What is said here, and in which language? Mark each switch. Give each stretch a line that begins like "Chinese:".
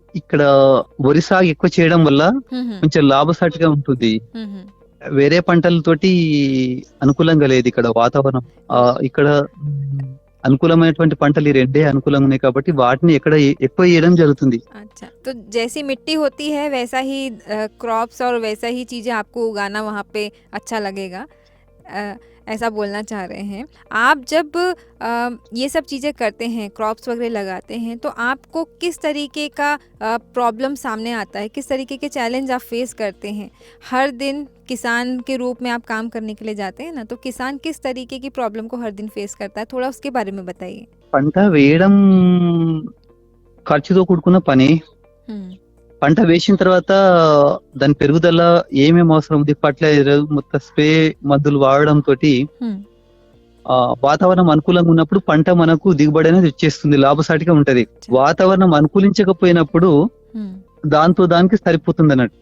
Telugu: ఇక్కడ వరి సాగు ఎక్కువ చేయడం వల్ల కొంచెం లాభసాటిగా ఉంటుంది। వేరే పంటలతోటి అనుకూలంగా లేదు ఇక్కడ వాతావరణం। ఇక్కడ అనుకూలమైనటువంటి పంటలు ఈ రెండే అనుకూలంగా ఉన్నాయి కాబట్టి వాటిని ఇక్కడ ఎక్కువ వేయడం జరుగుతుంది।
Hindi: अच्छा, तो जैसी मिट्टी होती है वैसा ही क्रॉप्स और वैसा ही चीज़ें आपको उगाना वहाँ पे अच्छा लगेगा, ऐसा बोलना चाह रहे हैं आप। जब ये सब चीज़ें करते हैं, क्रॉप्स वगैरह लगाते हैं, तो आपको किस तरीके का प्रॉब्लम सामने आता है, किस तरीके के चैलेंज आप फेस करते हैं? हर दिन किसान के रूप में आप काम करने के लिए जाते हैं ना, तो किसान किस तरीके की प्रॉब्लम को हर दिन फेस करता है, थोड़ा उसके बारे में बताइए।
Telugu: పంట వేయడం ఖర్చుతో కూడుకున్న పని। పంట వేసిన తర్వాత దాని పెరుగుదల ఏమేమి అవసరం ఉంది, ఫర్టిలైజర్ మొత్తం స్ప్రే మందులు వాడడం తోటి వాతావరణం అనుకూలంగా ఉన్నప్పుడు పంట మనకు దిగుబడి అనేది వచ్చేస్తుంది, లాభసాటిగా ఉంటది। వాతావరణం అనుకూలించకపోయినప్పుడు దాంతో దానికి సరిపోతుంది అన్నట్టు।